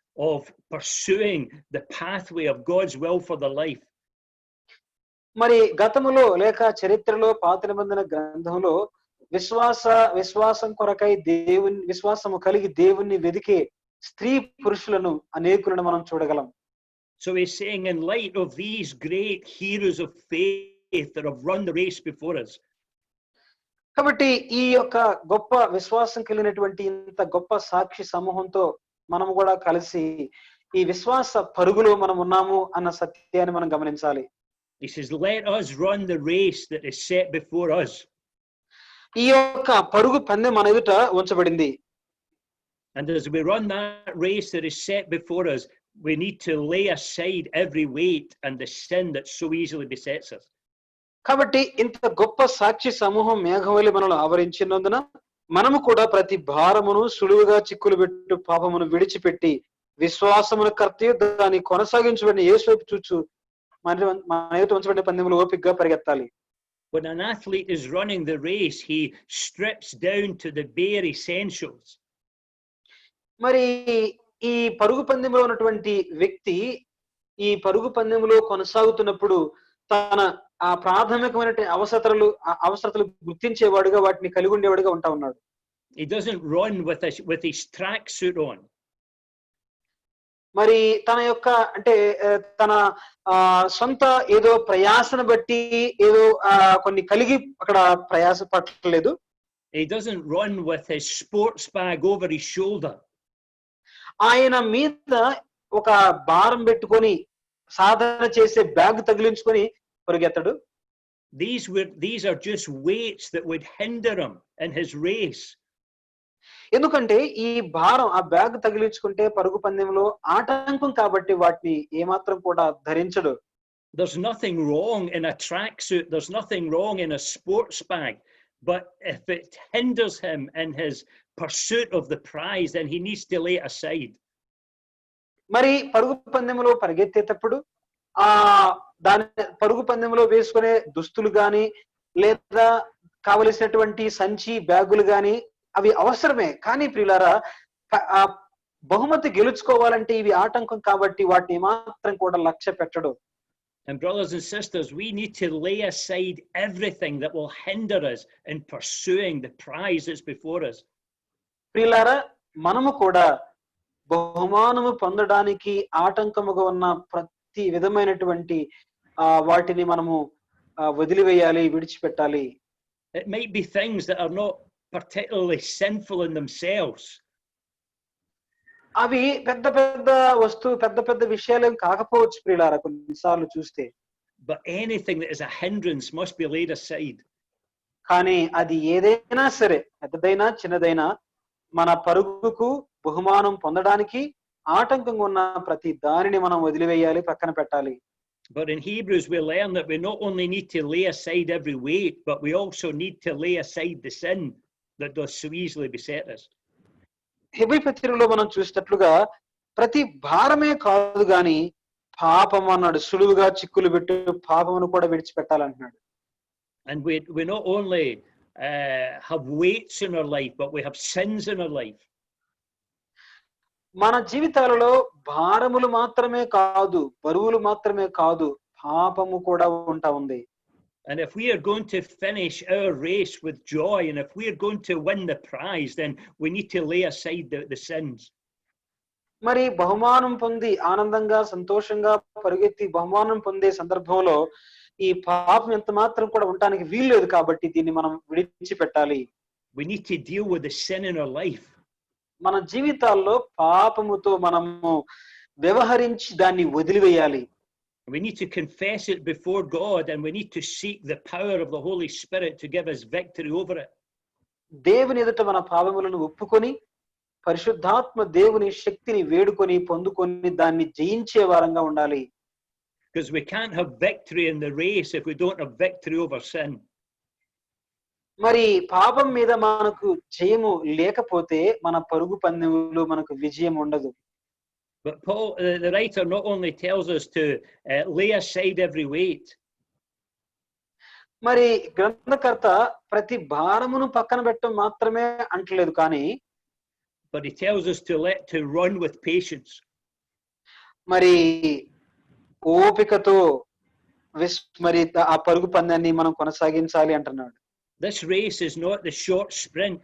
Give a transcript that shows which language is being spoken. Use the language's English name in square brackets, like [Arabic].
[English] of pursuing the pathway of God's will for their life. [Telugu] మరి గతములో లేక చరిత్రలో పాత నిబంధన గ్రంథంలో విశ్వాసం కొరకై విశ్వాసము కలిగి దేవుణ్ణి వెదికే స్త్రీ పురుషులను అనేకులను మనం చూడగలం. [English] So he's saying, in light of these great heroes of faith that have run the race before us. [Telugu] కాబట్టి ఈ యొక్క గొప్ప విశ్వాసం కలిగినటువంటి ఇంత గొప్ప సాక్షి సమూహంతో మనం కూడా కలిసి ఈ విశ్వాస పరుగులో మనం ఉన్నాము అన్న సత్యాన్ని మనం గమనించాలి. [English] He says, let us run the race that is set before us. [Telugu] ఈ యొక్క పరుగు పందెం మన ఎదుట ఉంచబడింది. [English] And as we run that race that is set before us, we need to lay aside every weight and the sin that so easily besets us. [Telugu] కాబట్టి ఇంత గొప్ప సాక్షి సమూహం మేఘవలి మనల్ని ఆవరించినందున మనము కూడా ప్రతి భారమును సులువుగా చిక్కులు పెట్టు పాపమును విడిచిపెట్టి విశ్వాసమును కర్తయు దాన్ని కొనసాగించబడిన యేసు వైపు చూచు మన ఎదుట ఉంచబడిన పందెంలో ఓపికగా పరిగెత్తాలి. [English] When an athlete is running the race, he strips down to the bare essentials. [Telugu] మరి ఈ పరుగు పందెంలో ఉన్నటువంటి వ్యక్తి ఈ పరుగు పందెంలో కొనసాగుతున్నప్పుడు తన ఆ ప్రాథమికమైన అవసరతలు గుర్తించేవాడుగా వాటిని కలిగి ఉండేవాడుగా ఉంటా ఉన్నాడు. [English] He doesn't run with his track suit on. [Telugu] మరి తన యొక్క అంటే తన సొంత ఏదో ప్రయాసను బట్టి ఏదో కొన్ని కలిగి అక్కడ ప్రయాస పట్టలేదు. [English] He doesn't run with his sports bag over his shoulder. [Telugu] ఆయన మీద ఒక భారం పెట్టుకొని సాధన చేసే bag తగిలించుకొని పరిగెత్తడు. [English] These are just weights that would hinder him in his race. [Telugu] ఎందుకంటే ఈ భారం ఆ బ్యాగ్ తగిలించుకుంటే పరుగు పందెంలో ఆటంకం కాబట్టి వాటిని ఏమాత్రం కూడా ధరించడు. [English] There's nothing wrong in a tracksuit. There's nothing wrong in a sports bag. But if it hinders him in his pursuit of the prize, then he needs to lay it aside. [Telugu] మరి పరుగు పందెంలో పరిగెత్తేటప్పుడు దాని పరుగు పందెంలో వేసుకునే దుస్తులు గాని లేదా కావలసినటువంటి సంచి బ్యాగులు గాని అవి అవసరమే. కానీ ప్రియులారా బహుమతి గెలుచుకోవాలంటే ఇవి ఆటంకం కాబట్టి వాటిని మాత్రం కూడా లక్ష్య పెట్టడు. [English] And brothers and sisters, we need to lay aside everything that will hinder us in pursuing the prize that's before us. [Telugu] ప్రియులారా మనము కూడా బహుమానము పొందడానికి ఆటంకముగా ఉన్న ప్రతి విధమైనటువంటి వాటిని మనము వదిలివేయాలి, విడిచిపెట్టాలి. [English] It might be things that are not particularly sinful in themselves. [Telugu] అవి పెద్ద పెద్ద విషయాలు కాకపోవచ్చు ప్రియులారా కొన్నిసార్లు చూస్తే. [English] But anything that is a hindrance must be laid aside. [Telugu] కానీ అది ఏదైనా సరే పెద్దదైనా చిన్నదైనా మన పరుగుకు బహుమానం పొందడానికి ఆటంకంగా ఉన్న ప్రతి దానిని మనం వదిలివేయాలి, పక్కన పెట్టాలి. [English] But in Hebrews we learn that we not only need to lay aside every weight, but we also need to lay aside the sin that does so easily beset us. [Telugu] Hebrew పత్రికలో మనం చూసినట్లుగా ప్రతి భారమే కాదు గాని పాపం అన్నాడు, సులువుగా చిక్కులు పెట్టు పాపమును కూడా విడిచిపెట్టాలంటున్నాడు. [English] And we not only have weights in our life, but we have sins in our life. [Telugu] మన జీవితాలలో భారములు మాత్రమే కాదు, బరువులు మాత్రమే కాదు, పాపము కూడా ఉంటా ఉంది. [English] And if we are going to finish our race with joy, and if we are going to win the prize, then we need to lay aside the sins. [Telugu] మరి బహుమానం పొంది ఆనందంగా సంతోషంగా పరిగెత్తి బహుమానం పొందే సందర్భంలో ఈ పాపం ఎంత మాత్రం కూడా ఉండడానికి వీల్లేదు కాబట్టి దీన్ని మనం విడిచిపెట్టాలి. [English] We need to deal with the sin in our life. [Telugu] మన జీవితాల్లో పాపముతో మనము వ్యవహరించి దాన్ని వదిలివేయాలి. [English] We need to confess it before God, and we need to seek the power of the Holy Spirit to give us victory over it. [Telugu] దేవుని ఎదుట మన పాపములను ఒప్పుకొని పరిశుద్ధాత్మ దేవుని శక్తిని వేడుకొని పొందుకొని దాన్ని జయించే వారంగా ఉండాలి. [English] Because we can't have victory in the race if we don't have victory over sin. [Telugu] మరి పాపం మీద మనకు జయము లేకపోతే మన పరుగు పందెంలో మనకు విజయం ఉండదు. [English] But Paul, the writer, not only tells us to lay aside every weight. [Telugu] మరి గ్రంథకర్త ప్రతి భారమును పక్కన పెట్టడం మాత్రమే అంటలేదు కానీ [English] But he tells us to run with patience. [Telugu] మరి ఓపికతో మరి ఆ పరుగు పందాన్ని మనం కొనసాగించాలి అంటున్నాడు. [English] This race is not the short sprint.